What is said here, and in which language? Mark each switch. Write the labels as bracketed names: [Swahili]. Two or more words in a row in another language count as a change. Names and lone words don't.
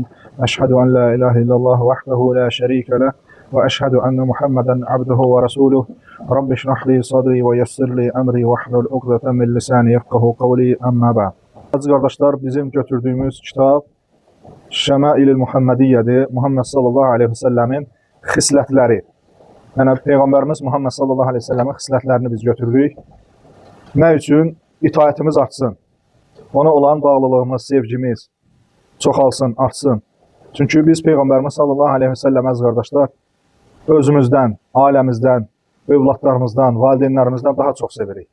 [Arabic] أشهد أن لا إله إلا الله وحده لا شريك له. وأشهد أن محمدا عبده ورسوله. رب اشرح لي صدري ويسر لي أمري واحلل عقدة من لساني يفقهوا قولي أما بعد. [Turkish] Aziz kardeşler, bizim götürdüğümüz kitap Şemail-i Muhammediyye'dir. [Azerbaijani] Muhammed [Arabic] صلى الله عليه وسلم [Azerbaijani] xislətləri. Yəni, Peyğəmbərimiz Muhammed [Arabic] صلى الله عليه وسلم [Azerbaijani] xislətlərini biz götürdük. Nə üçün? İtaətimiz artsın. Ona olan bağlılığımız, sevgimiz çoxalsın, artsın. Çünki biz Peyğəmbərimiz [Arabic] صلى الله عليه وسلم [Azerbaijani] əziz qardaşlar, özümüzdən, ailəmizdən, övladlarımızdan, valideynlərimizdən daha çox sevirik.